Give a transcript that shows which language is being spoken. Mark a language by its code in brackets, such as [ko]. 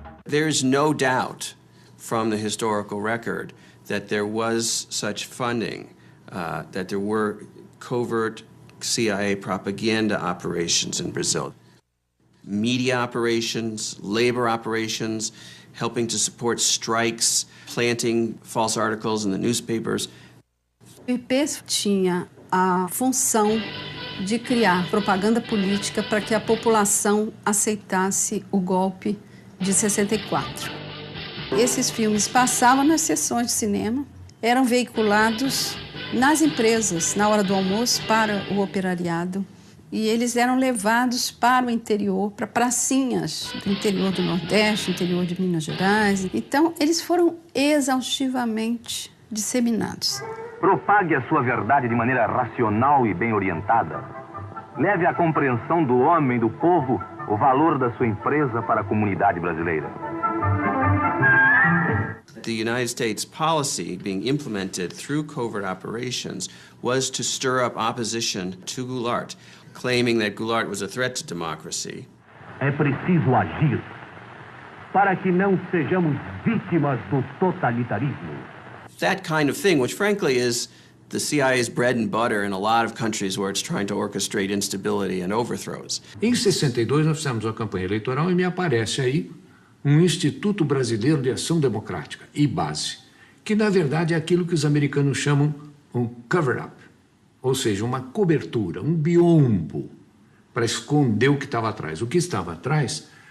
[en] There's no doubt from the historical record that there was such funding, that there were covert CIA propaganda operations in Brazil. Media operations, labor operations, helping to support strikes, planting false articles in the newspapers. [pt] O IPES tinha a função de criar propaganda política para que a população aceitasse o golpe de 64. Esses filmes passavam nas sessões de cinema, eram veiculados nas empresas, na hora do almoço, para o operariado. E eles eram levados para o interior, para pracinhas do interior do Nordeste, interior de Minas Gerais. Então, eles foram exaustivamente disseminados. Propague a sua verdade de maneira racional e bem orientada. Leve à compreensão do homem, do povo, o valor da sua empresa para a comunidade brasileira. [en] The United States policy being implemented through covert operations was to stir up opposition to Goulart, claiming that Goulart was a threat to democracy. [pt] É preciso agir para que não sejamos vítimas do totalitarismo. [en] That kind of thing, which frankly is the CIA's bread and butter in a lot of countries where it's trying to orchestrate instability and overthrows. [pt] Em 62 nós fizemos uma campanha eleitoral e me aparece aí um Instituto Brasileiro de Ação Democrática, IBASE, que na verdade é aquilo que os americanos chamam um cover-up, ou seja, uma cobertura, um biombo para esconder o que estava atrás. O que estava atrás?